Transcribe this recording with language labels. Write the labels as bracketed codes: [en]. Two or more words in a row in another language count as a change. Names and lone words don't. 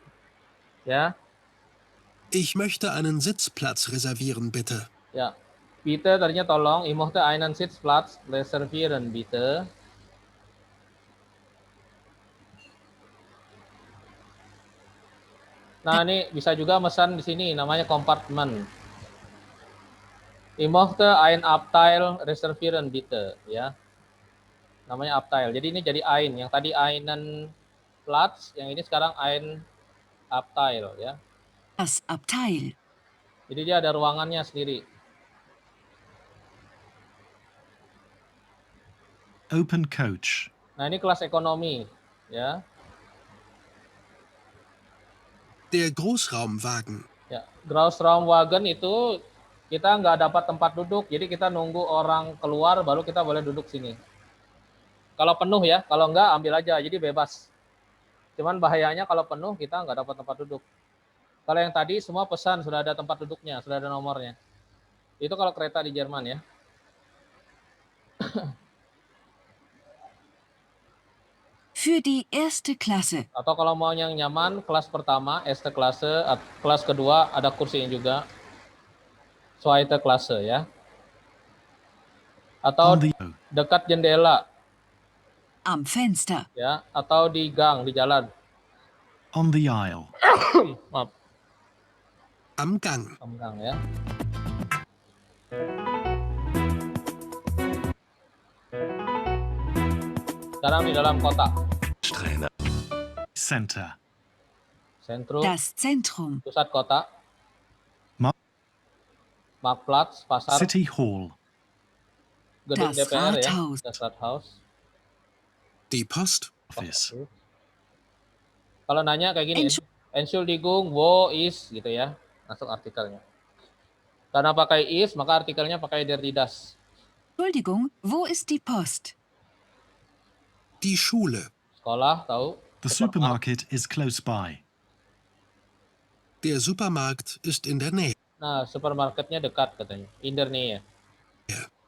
[id] Ya. [de] Ich möchte einen Sitzplatz reservieren, bitte. [id] Ya, bitte tadinya tolong, [de] ich möchte einen Sitzplatz reservieren, bitte. [id] Nah, ini bisa juga pesan di sini, namanya kompartemen. [de] Ich möchte ein Abteil reservieren, bitte, [id] ya. Namanya Abteil. Jadi ini jadi ein, yang tadi [de] einen Platz, [id] yang ini sekarang [de] ein Abteil, [id] ya. [de] Das Abteil. [id] Jadi dia ada ruangannya sendiri. [en] Open coach. [id] Nah, ini kelas ekonomi, ya. [de] Der Großraumwagen. [id] Ya, Großraumwagen itu kita nggak dapat tempat duduk, jadi kita nunggu orang keluar baru kita boleh duduk sini. Kalau penuh ya, kalau nggak ambil aja, jadi bebas. Cuman bahayanya kalau penuh kita nggak dapat tempat duduk. Kalau yang tadi semua pesan sudah ada tempat duduknya, sudah ada nomornya. Itu kalau kereta di Jerman ya. [de] Für die erste Klasse. [id] Atau kalau mau yang nyaman, kelas pertama, [de] erste Klasse, [id] kelas kedua ada kursinya juga. [de] Zweite Klasse [id] ya. Atau [en] On the [id] dekat jendela [de] Am Fenster. [id] ya, atau di gang, di jalan. [en] on the aisle. [id] Maaf, [de] Am Gang. [id] gang ya. Sekarang di dalam kota. [en] Trainer. Center. [id] Sentrum, [de] Das Zentrum. [id] pusat kota. Ma- [de] Marktplatz, pasar, [en] City Hall. [id] gedung [de] Das [id] DPR ya. [de] Rathaus. Das Rathaus. Die Post. [en] Office. [id] Kalau nanya kayak gini, [de] Entschuldigung, wo ist [id] gitu ya. Langsung artikelnya. Karena pakai is, maka artikelnya pakai [de] der die das. Entschuldigung, wo ist die Post? Die Schule. [id] Sekolah, tahu. [en] The supermarket is close by. [de] Der Supermarkt ist in der Nähe. [id] Nah, supermarketnya dekat katanya. [de] In der Nähe. Ja.